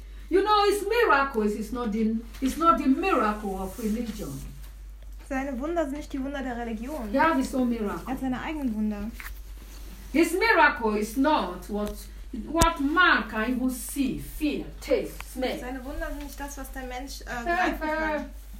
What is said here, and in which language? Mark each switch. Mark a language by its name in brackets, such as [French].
[English] You know, it's miracles, it's not the miracle of religion. [German] Seine Wunder sind nicht die Wunder der Religion. Ja, wie so miracle. Er hat seine eigenen Wunder. [English] His miracle is not what man can even see, feel, taste, smell. [German] Seine Wunder sind nicht das, was der Mensch greifen kann.